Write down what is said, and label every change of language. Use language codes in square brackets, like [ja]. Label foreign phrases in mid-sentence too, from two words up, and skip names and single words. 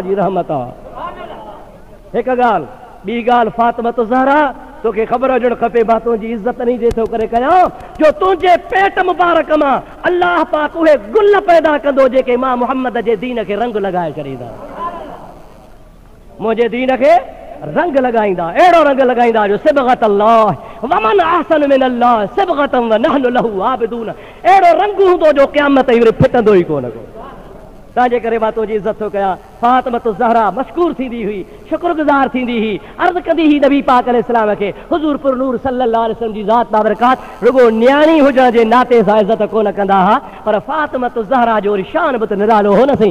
[sd] जी रहमत आहे हिकु ॻाल्हि ॿी ॻाल्हि फातिमत ज़हरा तोखे ख़बर हुजणु खपे मां तुंहिंजी इज़त इन जे थो करे कयां जो तुंहिंजे पेट मुबारक मां अलाह पाक उहे गुल पैदा कंदो जेके मां मोहम्मद जे दीन खे रंग लॻाए छॾींदा मुंहिंजे दीन खे रंग लगाईंदा अहिड़ो रंग लगाईंदा जो [ar] صبغة الله ومن أحسن من الله صبغة ونحن له عابدون [sd] अहिड़ो रंग हूंदो जो क़यामत ताईं फिटंदो ई कोन को तंहिंजे करे मां तुंहिंजी इज़त थो कयां। फातिमा ज़हरा मशकूर थींदी हुई, शुक्रगुज़ार थींदी हुई, अर्ज़ कंदी हुई नबी पाक अलैहिस्सलाम खे हुज़ूर पुर नूर [ar] صلى الله عليه وسلم [sd] जी ज़ात बाबरकात रुगो न्याणी हुजण जे नाते सां इज़त कोन कंदा हुआ, पर फातिमा ज़हरा जो शान बि त निरालो हो न सही।